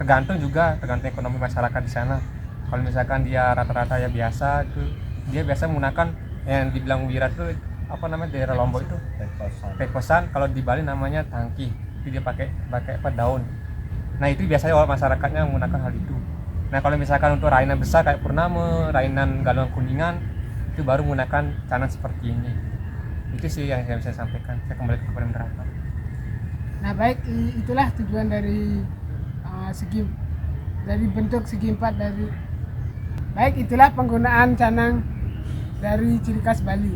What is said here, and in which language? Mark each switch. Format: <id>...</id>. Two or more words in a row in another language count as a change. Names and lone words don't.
<id>tergantung ekonomi masyarakat di sana. Kalau misalkan dia rata-rata ya biasa itu, dia biasa menggunakan yang dibilang wira itu apa namanya, daerah Lombok itu pekosan, kalau di Bali namanya tangki, itu dia pakai apa, daun. Nah itu biasanya masyarakatnya menggunakan hal itu. Nah kalau misalkan untuk rainan besar kayak purnama, rainan galungan kuningan, itu baru menggunakan canang seperti ini. Itu sih yang saya bisa sampaikan. Saya kembali kepada moderator. Nah baik, itulah tujuan dari dari bentuk segi empat dari. Baik, itulah penggunaan canang dari ciri khas Bali.</id>